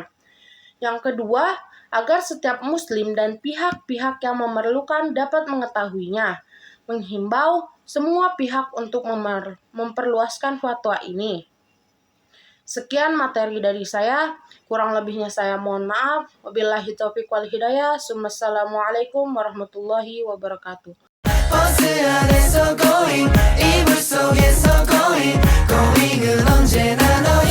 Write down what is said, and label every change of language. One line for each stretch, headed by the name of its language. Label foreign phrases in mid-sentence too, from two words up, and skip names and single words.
Indonesian: Yang kedua, agar setiap muslim dan pihak-pihak yang memerlukan dapat mengetahuinya, menghimbau semua pihak untuk memperluaskan fatwa ini. Sekian materi dari saya, kurang lebihnya saya mohon maaf.
Arabic: وبالله التوفيق والهداية. والسلام عليكم ورحمة الله وبركاته.
Korean: 버스 안에서 going 이불 속에서
English: going going
Korean: 은 언제나